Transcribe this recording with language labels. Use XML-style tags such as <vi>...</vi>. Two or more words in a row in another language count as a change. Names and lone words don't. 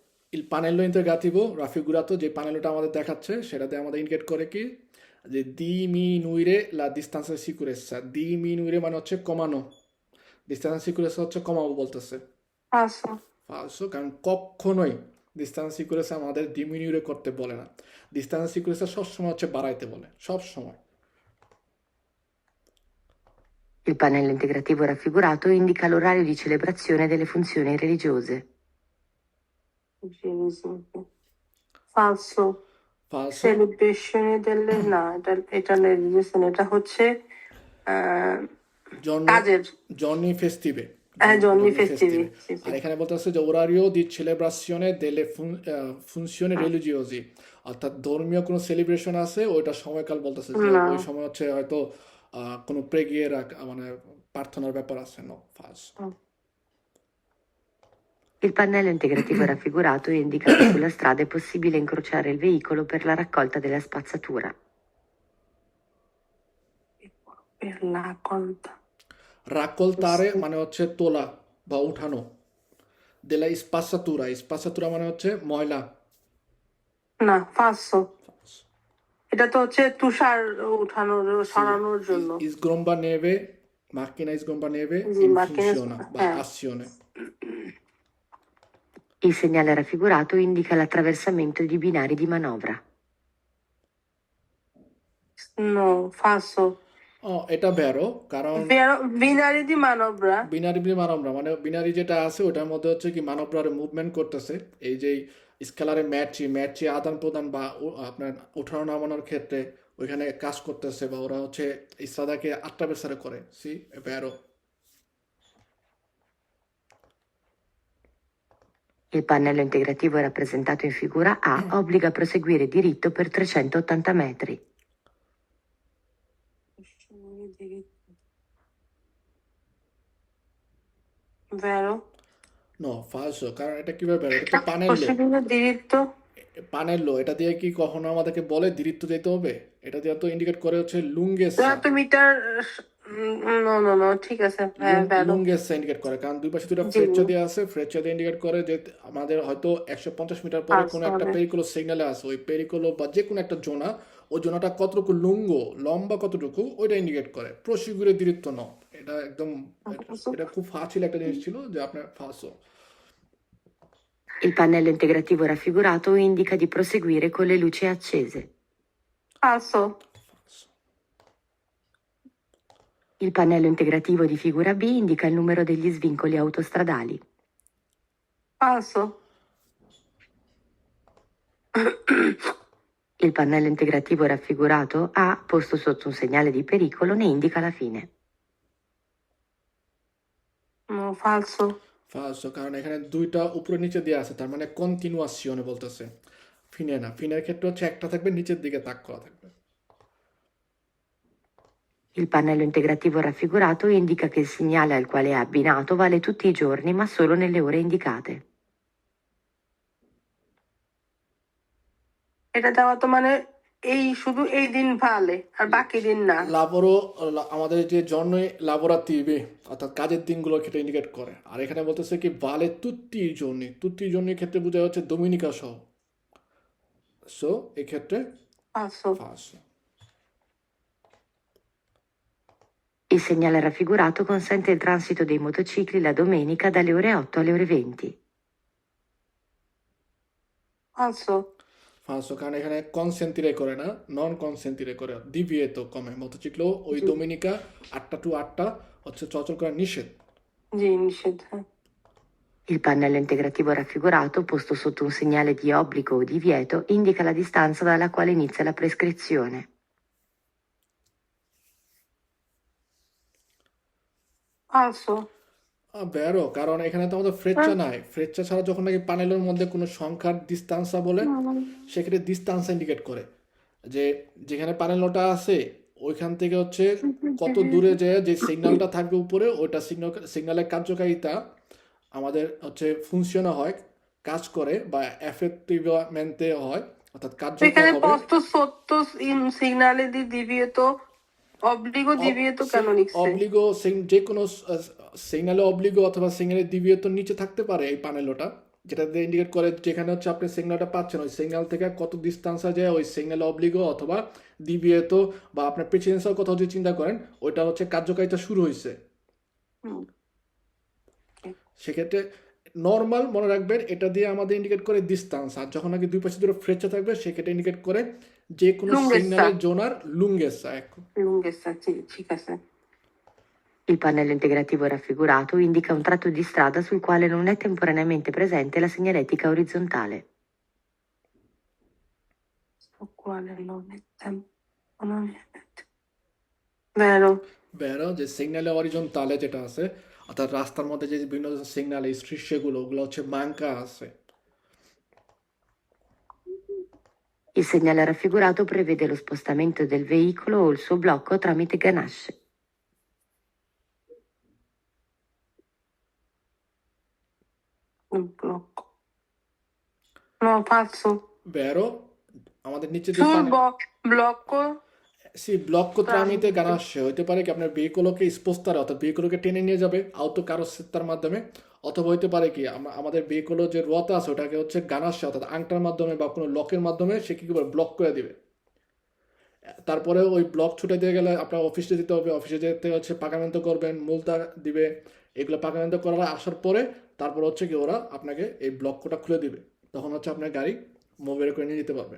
<it>Il pannello integrativo raffigurato</it> <bn>যে প্যানেলটা আমাদের দেখাচ্ছে সেটাতে আমাদের ইন্ডিকেট করে কি যে</bn> <it>diminuire la distanza di sicurezza,</it> <bn>diminuire মানে হচ্ছে কমানো, ডিস্টেন্স সিকিউরেন্স হচ্ছে কমাবো বলতেছে।</bn> <it>Falso.</it> <bn>ফালসো, কারণ কখনোই ডিস্টেন্স সিকিউরেন্স আমাদের ডিমিনিউরে করতে বলে না, ডিস্টেন্স সিকিউরেন্স সবসময় হচ্ছে বাড়াইতে বলে, সব সময়।</bn> <it>Il pannello integrativo raffigurato indica l'orario di celebrazione delle funzioni religiose. Falso.</it> <bn>ফালসো, সেলিব্রেশনে দিলে না, এটা রিলিজিয়ান, এটা হচ্ছে জর্নি, কাজের। জর্নি ফেস্টিভে, হ্যাঁ, জর্নি ফেস্টিভে। ফেস্টিভি। আর এখানে বলতে আছে যে</bn> <it>orario di celebrazione delle funzioni religiosi,</it> <bn>অর্থাৎ ধর্মীয় কোনো সেলিব্রেশন আছে ওইটা সময়কাল বলতেছে যে না। ওই সময় হচ্ছে হয়তো কোনো প্রেগিয়ে মানে প্রার্থনার ব্যাপার আছে। নো, ফালস।</bn> <it>Il pannello integrativo raffigurato indica che sulla strada è possibile incrociare il veicolo per la raccolta della spazzatura. Per la colta.</it> <bn>রাকলতারে মানে হচ্ছে তোলা বা উঠানো,</bn> <it>della spazzatura,</it> <bn>স্পাসাতুরা মানে হচ্ছে ময়লা। না, ফালসো। এটা তো হচ্ছে তুষার উঠানোর, সরানোর জন্য।</bn> <it>Sgomba neve, macchina sgomba neve</it> <bn>জি,</bn> <it>in macchina funzione, sgomba-</it> <bn>বা azione.</bn> <it>Il segnale raffigurato indica l'attraversamento di binari di manovra. No, falso.</it> <bn>এটা ভেরো, কারণ</bn> <it>binari di manovra. binari manovra</it> <bn>মানে বিনারি যেটা আছে ওটার মধ্যে হচ্ছে কি মানবরা মুভমেন্ট করতেছে, এই যে স্কেলারে ম্যাচি আদান প্রদান বা আপনার উঠানো নামানোর ক্ষেত্রে ওইখানে কাজ করতেছে, বা ওরা হচ্ছে ইসরাদাকে আট্রাভেসারে করে,</bn> <it>sì vero. Il pannello integrativo rappresentato in figura A obbliga a proseguire diritto per 380 metri. Vero?</it> <bn>নো, ফালসো, কারণ এটা কিভাবে ভেরো, এটা তো পানেল্লো,</bn> <it>Proseguire diritto?</it> <bn>পানেল্লো, এটা দিয়ে কি কখনো আমাদেরকে বলে দৃত্ব যেতে হবে? এটা দিয়ে তো ইন্ডিকেট করে হচ্ছে লুঙ্গেসা, 200 মিটার। no, ঠিক আছে। Vero. লুঙ্গেসা ইন্ডিকেট করে, কারণ দুই পাশে দুটো জি। ফ্রেকচার দিয়ে আছে, ফ্রেকচার দিয়ে ইন্ডিকেট করে যে আমাদের হয়তো 150 মিটার পরে কোনো একটা হবে। পেরিকোলো সিগন্যালে আছে, ওই পেরিকোলো বা যে কোনো একটা জোনা, ওই জোনাটা কতটুকু লম্বা কতটুকু ওইটা ইন্ডিকেট করে,</bn> <it>proseguire diritto</it> <bn>ন। এটা একদম, এটা খুব ফাঁসিল একটা জিনিস ছিল যে আপনার ফাঁসো।</bn> <it>Il pannello integrativo raffigurato indica di proseguire con le luci accese. Falso. Il pannello integrativo di figura B indica il numero degli svincoli autostradali. Falso. Il pannello integrativo raffigurato A, posto sotto un segnale di pericolo, ne indica la fine. No, falso.</it> <bn>ফালসো, কারণ এখানে দুইটা উপরে নিচে দেওয়া আছে, তার মানে কন্টিনিউয়াসিওনে বলতেছে, ফিনে না। ফিনের ক্ষেত্রে হচ্ছে একটা থাকবে নিচের দিকে তাক করা থাকবে।</bn> <it>Il pannello integrativo raffigurato indica che il segnale al quale è abbinato vale tutti i giorni, ma solo nelle ore indicate.</it> <bn>এটা দেওয়া তো মানে শুধু এই দিন ভালে আর বাকি দিন না। আমাদের যে জন্য লাবোরাতিভে অর্থাৎ কাজের দিনগুলোর ক্ষেত্রে ইন্ডিকেট করে। আর এখানে বলতেছে কি</bn> <it>vale tutti</it> <bn>জন্যের ক্ষেত্রে বোঝা হচ্ছে ডোমিনিকা সহ, সো এক্ষেত্রে</bn> <it>Falso.</it> <bn>ফালসো।</bn> <it>Il segnale raffigurato consente il transito dei motocicli la domenica dalle ore 8 alle ore 20. Falso.</it> <bn>ফালসো, কারণ এখানে কনসেন্টিরে করে না,</bn> <it>non consentire</it> <bn>করে, ডিভিয়েতো কমে। মোটরসাইকেল ওই ডোমিনিকা 8টা to 8টা হচ্ছে চলাচল করা নিষেধ। জি, নিষেধ।</bn> <it>Il pannello integrativo raffigurato, posto sotto un segnale di obbligo o divieto, indica la distanza dalla quale inizia la prescrizione. Falso.</it> <bn>বেরো, কারণ এখানে তো আমাদের ফ্রেচ্চা নাই, ফ্রেচ্চা ছাড়া যখন নাকি প্যানেলের মধ্যে কোনো সংখ্যার ডিস্টান্সা বলে সেক্ষেত্রে ডিস্টান্স ইন্ডিকেট করে যে যেখানে প্যানেলটা আছে ওইখান থেকে হচ্ছে কত দূরে যায়, যে সিগন্যালটা থাকবে উপরে ওইটা সিগন্যালের কার্যকারিতা আমাদের হচ্ছে ফুনকশন হয়, কাজ করে বা এফেক্টিভমেন্টে হয়, অর্থাৎ কার্যকর এখানে হবে।</bn> <it>posto sotto in segnale di divieto, obbligo divieto কেন লিখছে?</it> <bn>অবলিগো যে কোনো</bn> <it>segnale obbligo</it> <bn>অথবা সিগন্যালে ডিভিয়েটর নিচে থাকতে পারে এই প্যানেলটা, যেটা দিয়ে ইন্ডিকেট করে যেখানে হচ্ছে আপনি সিগন্যালটা পাচ্ছেন ওই সিগন্যাল থেকে কত ডিস্টেন্সে যায় ওই সিগন্যাল অবলিগো অথবা ডিভিয়েত বা আপনার প্রেসিডেন্সিয়াল কোথাও যদি চিন্তা করেন ওইটা হচ্ছে কার্যকারিতা শুরু হয়েছে। হুম, সেক্ষেত্রে নর্মাল মনে রাখবেন এটা দিয়ে আমাদের ইন্ডিকেট করে ডিস্টেন্স, আর যখন নাকি দুই পাশে দুটো ফ্রেচা থাকবে সেক্ষেত্রে ইন্ডিকেট করে যে কোনো লুঙ্গেসা সিগন্যালের জোনার লুঙ্গেসা। লুঙ্গেসা ঠিক আছে।</bn> <it>Il pannello integrativo raffigurato indica un tratto di strada sul quale non è temporaneamente presente la segnaletica orizzontale. Quale non è non è vero</it> <bn>বেরো যে</bn> <it>segnale orizzontale</it> <bn>যেটা আছে অর্থাৎ রাস্তার মধ্যে যে বিভিন্ন সিগন্যাল এই সেগুলো ওগুলো হচ্ছে মাঙ্কা আছে।</bn> <it>Il segnale raffigurato prevede lo spostamento del veicolo o il suo blocco tramite ganasce. un blocco no falso</it> <bn>বেরো আমাদের নিচে যে</bn> <it>sul</it> <bn>পানি</bn> <it>blocco সি blocco tramite tramite</it> <bn>ganasce হইতে পারে কি আপনার ভেহিকলকে স্পোস্তারে অর্থাৎ ভেহিকলকে টেনে নিয়ে যাবে আউটো কারোসেত্তার মাধ্যমে, অথবা হইতে পারে কি আমাদের ভেহিকল যে রোয়াতা আছে ওটাকে হচ্ছে গানাসে অর্থাৎ আংটার মাধ্যমে বা কোনো লকের মাধ্যমে সে কি করবে ব্লক করে দিবে। তারপরে ওই ব্লক ছুটে দিয়ে গেলে আপনার অফিসে দিতে হবে, অফিসে যেতে হচ্ছে পাকামেন্টো করবেন, মুলতা দিবে, এগুলো পাকামেন্টো করার আসার পরে তারপর হচ্ছে কি ওরা আপনাকে এই ব্লকটা খুলে দিবে, তখন হচ্ছে আপনার গাড়ি মোবাইলে করে নিয়ে যেতে পারবেন।</bn>